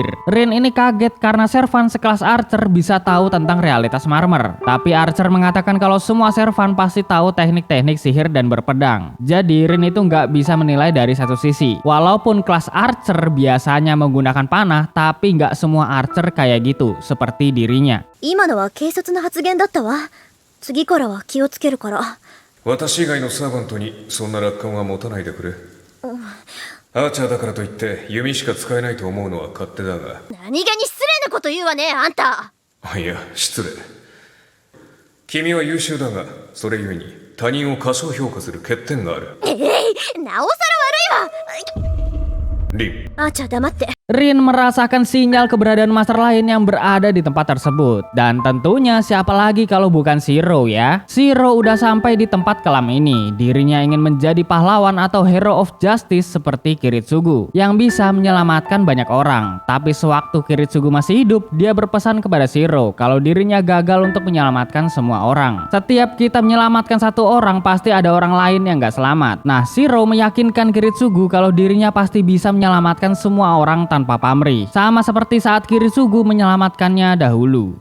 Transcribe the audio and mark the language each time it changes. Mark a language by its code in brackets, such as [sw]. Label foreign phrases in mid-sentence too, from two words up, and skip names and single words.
[id] Rin ini kaget karena servan sekelas Archer bisa tahu tentang realitas Marmer. Tapi Archer mengatakan kalau semua servan pasti tahu teknik-teknik sihir dan berpedang. Jadi Rin itu nggak bisa menilai dari satu sisi. Walaupun kelas Archer biasanya menggunakan panah, tapi nggak semua Archer kayak gitu, seperti dirinya. [ja] 今のは軽率な発言だったわ。次からは気をつけるから。私以外のサーバントにそんな楽観は持たないでくれ。アーチャーだからといって弓しか使えないと思うのは勝手だが。何気に失礼なこと言うわね、あんた。いや、失礼。君は優秀だが、それゆえに他人を過小評価する欠点がある。なおさら悪いわ。リン。あーちゃん黙って。 [id] Rin merasakan sinyal keberadaan master lain yang berada di tempat tersebut. Dan tentunya siapa lagi kalau bukan Shiro ya. Shiro udah sampai di tempat kelam ini. Dirinya ingin menjadi pahlawan atau [en] hero of justice [id] seperti Kiritsugu yang bisa menyelamatkan banyak orang. Tapi sewaktu Kiritsugu masih hidup, dia berpesan kepada Shiro kalau dirinya gagal untuk menyelamatkan semua orang. Setiap kita menyelamatkan satu orang, pasti ada orang lain yang gak selamat. Nah, Shiro meyakinkan Kiritsugu kalau dirinya pasti bisa menyelamatkan semua orang tanpa pamrih, sama seperti saat Kiritsugu menyelamatkannya dahulu.